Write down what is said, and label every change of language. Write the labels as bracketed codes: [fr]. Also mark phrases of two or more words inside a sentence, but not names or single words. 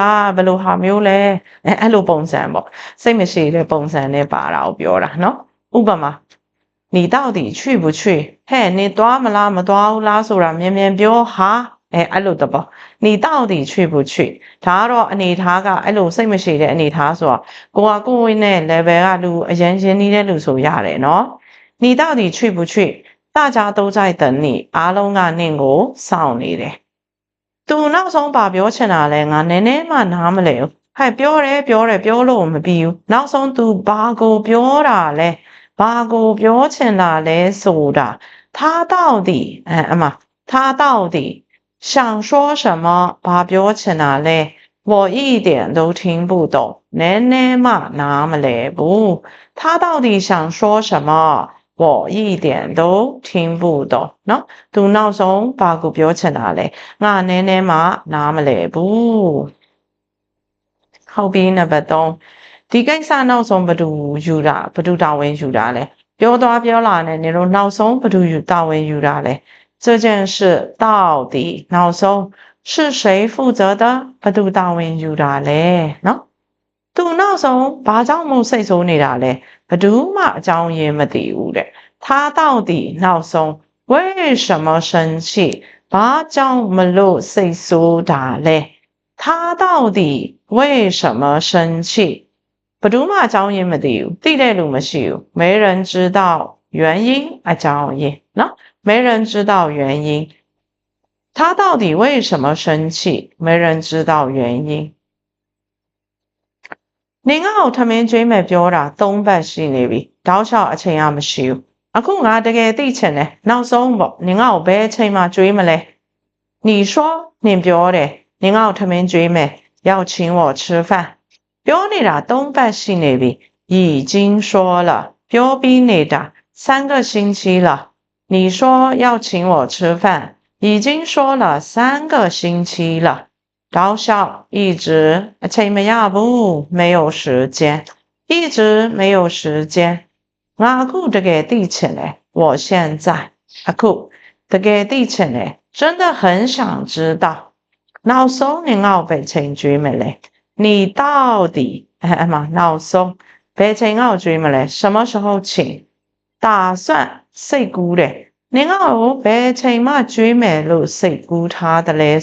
[my] လားဘယ်လိုဟာမျိုးလဲအဲ့လိုပုံစံပေါ့စိတ်မရှိတဲ့ပုံစံနဲ့ပါတာကိုပြောတာနော်ဥပမာ [zh] 你到底去不去 [my] ဟဲ့你သွားမလားမသွားဘူးလားဆိုတာမြန်မြန်ပြောဟာအဲ့လိုတော့ [zh] 你到底去不去 [my] ဒါကတော့အနေထားကအဲ့လိုစိတ်မရှိတဲ့အနေထားဆိုတော့ကိုယ်နဲ့ level ကလူအရင်ရင်းနှီးတဲ့လူဆိုရတယ်နော် [zh] 你到底去不去大家都在等你 [my] အားလုံးကနင့်ကိုစောင့်နေတယ်သူနောက်ဆုံးပါပြောချင်တာလဲငါနည်းနည်းမှနားမလဲဘူးဟဲ့ပြောလို့မပြီးဘူးနောက်ဆုံးသူဘာကိုပြောတာလဲဘာကိုပြောချင်တာလဲဆိုတာ [zh] 他到底他到底想说什么 [my] ဘာပြောချင် တာလဲ [zh] 我一点都听不懂 [my] နည်းနည်းမှနားမလဲဘူး [zh] 他到底想说什么我一点都听不懂 [my] เนาะသူနောက်ဆုံးဘာကိုပြောချင်တာလဲငါနည်းနည်းမှနားမလဲဘူး ဟုတ်ပြီနံပါတ်3ဒီကိစ္စနောက်ဆုံးဘယ်သူယူတာဘယ်သူတာဝန်ယူတာလဲပြောသွားပြောလာနဲ့နေတော့နောက်ဆုံးဘယ်သူတာဝန်ယူတာလဲ [zh] 这件事到底 [my] နောက်ဆုံး [zh] 是谁负责的 [my] ဘယ်သူတာဝန်ယူတာလဲเนาะသူနောက်ဆုံးဘာကြောင့်မို့စိတ် ဆိုးနေတာလဲဘယ်သူမှအကြောင်းရင်းမသိဘူးတဲ့ [zh] 他到底 [my] နောက်ဆုံး [zh] 为什么生气 [my] ဘာကြောင့်မလို့စိတ်ဆိုးတာလဲ [zh] 他到底为什么生气 [my] ဘယ်သူမှအကြောင်းရင်းမသိဘူးသိတဲ့လူမရှိဘူး [zh] 没人知道原因 [my] အကြောင်းရင်းเนาะ [zh] 没人知道原因他到底为什么生气没人知道原因 [my] နင်ငါ့ကိုထမင်းကျွေးမယ်ပြောတာ3ပတ်ရှိနေပြီတောက်လျှောက်အချိန်ကမရှိဘူးအခုငါတကယ်သိချင်တယ်နောက်ဆုံးပေါ့နင်ငါ့ကိုဘယ်အချိန်မှကျွေးမလဲ [zh] 你说 [my] နင်ပြောတယ်နင်ငါ့ကိုထမင်းကျွေးမယ် [zh] 要请我吃饭 [my] ပြောနေတာ3ပတ်ရှိနေပြီ [zh] 已经说了 [my] ပြောပြီးနေတာ [zh] 3个星期了你说要请我吃饭已经说了3个星期了တောက်လျှောက်一直 [my] အချိန်မရဘူး [zh] 没有时间一直没有时间 [my] ငါအခုတကယ်သိချင်တယ် [zh] 我现在 [my] အခုတကယ်သိချင်တယ် [zh] 真的很想知道 [my] နောက်ဆုံးနင်ငါ့ကိုဘယ်ချိန်ကျွေးမလဲ [zh] 你到底 [my] နောက်ဆုံးဘယ်ချိန်ငါ့ကိုကျွေးမလဲ [zh] 什么时候请打算 [my] စိတ်ကူးတယ်နင်ငါ့ကိုဘယ်ချိန်မှကျွေးမယ်လို့စိတ်ကူးထားတယ်လဲ